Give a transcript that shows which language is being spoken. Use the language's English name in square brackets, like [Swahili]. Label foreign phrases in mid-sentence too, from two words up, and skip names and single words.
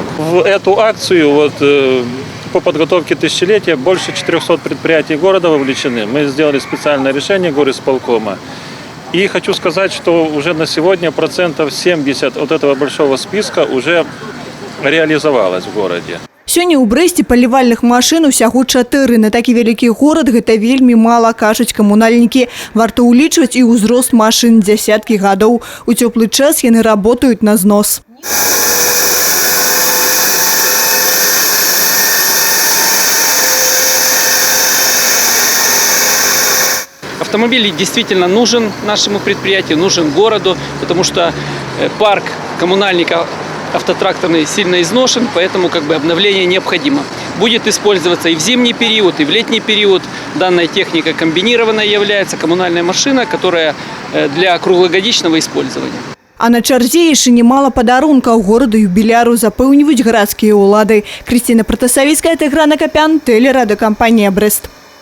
[Russian] В эту акцию по подготовке тысячелетия больше 400 предприятий города вовлечены. Мы сделали специальное решение горисполкома. И хочу сказать, что уже на сегодня 70% от этого большого списка уже реализовалось в городе. [Belarusian] Сёння ў Брэсце палівальных машын усяго 4. На такі вялікі горад гэта вельмі мала, кажуць камунальнікі. Варта ўлічваць і ўзрост машын дзясяткі гадоў. У цёплы час яны работаюць на знос. [Russian] Автомобиль действительно нужен нашему предприятию, нужен городу, потому что парк коммунальников автотракторный сильно изношен, поэтому обновление необходимо. Будет использоваться и в зимний период, и в летний период. Данная техника комбинированная является, коммунальная машина, которая для круглогодичного использования. [Belarusian] А на чарзе яшчэ немало падарункаў гораду юбіляру, запэўніваюць гарадскія ўлады. Крысціна Пратасавіцкая, Тыгран Акапян, тэлерадыёкампанія Брэст.